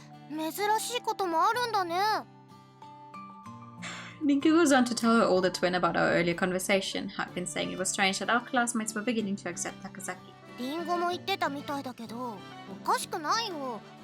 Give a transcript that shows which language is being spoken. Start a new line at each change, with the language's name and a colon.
Japanese: 珍しいこともあるんだね。
English: Nika goes on to tell her older twin about our earlier conversation. Had been saying it was strange that our classmates were beginning to accept Takasaki.
Japanese: リンゴも言ってたみたいだけど、おかしくないよ。